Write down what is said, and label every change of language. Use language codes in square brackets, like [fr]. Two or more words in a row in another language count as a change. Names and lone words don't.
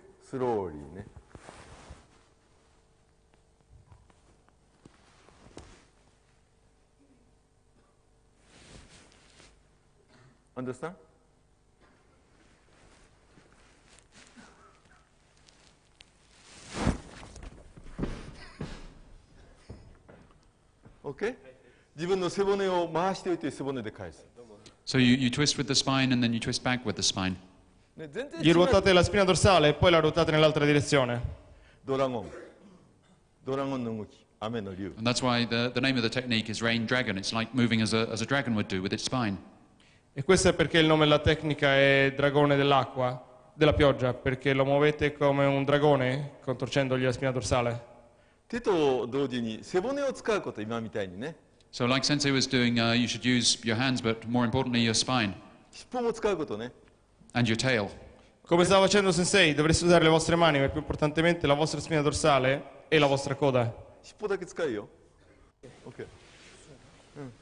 [ja] スローリーね。Understand? OK? 自分の背骨を回しておいて背骨で返す。 [en] So you twist with the spine and then you twist back with the spine. [ja] ね、全然 [it] Gli [ja] 違う。 [it] ruotate la spina dorsale e poi la ruotate nell'altra direzione. [ja] ドラゴン。ドラゴンの動き。雨の竜。 [en] And that's why the name of the technique is Rain Dragon. It's like moving as a dragon would do with its spine. [it] E questo è perché il nome della tecnica è dragone dell'acqua, della pioggia, perché lo muovete come un dragone contorcendogli la spina dorsale. [ja] 手と同時に背骨を使うこと、今みたいにね。 [en] So like Sensei was doing, you should use your hands, but more importantly, your spine [ja] 尻尾も使うことね。 [en] and your tail. [it] Come stava facendo Sensei, dovreste usare le vostre mani, ma più importantemente la vostra spina dorsale e la vostra coda. [ja] 尻尾だけ使うよ。OK。うん。